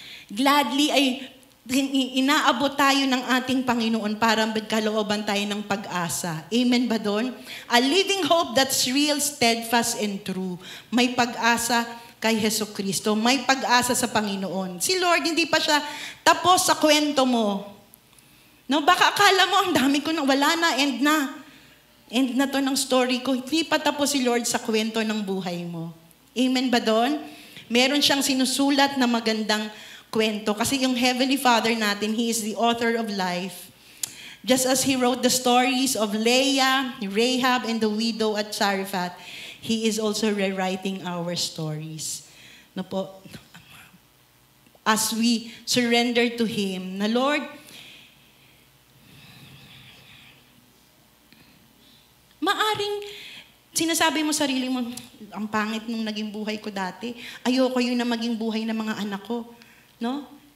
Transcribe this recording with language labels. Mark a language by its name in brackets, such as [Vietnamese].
[Filipino] Gladly ay inaabot tayo ng ating Panginoon para magkalooban tayo ng pag-asa. Amen ba doon? [English] A living hope that's real, steadfast, and true. [Filipino] May pag-asa kay Jesucristo. May pag-asa sa Panginoon. Si Lord, hindi pa siya tapos sa kwento mo. No, baka akala mo, ang dami ko na, wala na, end na. End na to ng story ko. Hindi pa tapos si Lord sa kwento ng buhay mo. Amen ba doon? Meron siyang sinusulat na magandang kwento. Kasi yung [English] Heavenly Father [Filipino] natin, [English] He is the author of life. Just as He wrote the stories of Leah, Rahab, and the widow at Zarephath, He is also rewriting our stories. [Filipino] No po? [English] As we surrender to Him, [Filipino] na Lord, maaring sinasabi mo sarili mo, ang pangit nung naging buhay ko dati, ayoko yun na maging buhay ng mga anak ko. No?